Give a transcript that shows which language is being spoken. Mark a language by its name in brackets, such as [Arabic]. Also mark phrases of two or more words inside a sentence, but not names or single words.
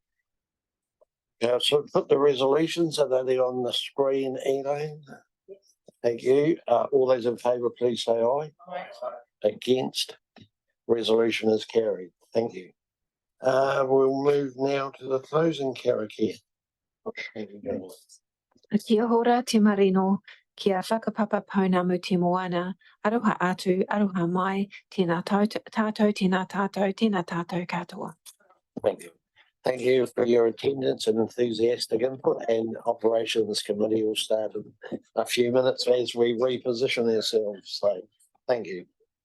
[English] So put the resolutions, are they on the screen, Elaine? Yes. Thank you. All those in favour, please say aye. Aye. Against? Resolution is carried. Thank you. We'll move now to the closing karakia. [Māori] Kia hora te marino, kia whakapapa pounamu te moana, aroha atu, aroha mai, tēnā tātou, tēnā tātou, tēnā tātou katoa. [English] Thank you. Thank you for your attendance and enthusiastic input, and Operations Committee will start in a few minutes as we reposition ourselves. So thank you.